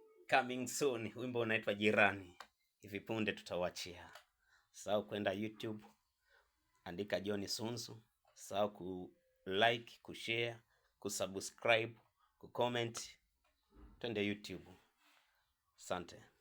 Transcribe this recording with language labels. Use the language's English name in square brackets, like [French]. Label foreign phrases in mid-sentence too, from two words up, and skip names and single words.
[English] Coming soon, [Swahili] wimbo unaitwa Jirani. Hivi punde tutauachia. Sahau kwenda YouTube, andika John Sunzu. Sahau ku like, ku share, ku subscribe, ku comment. Twende YouTube. Asante.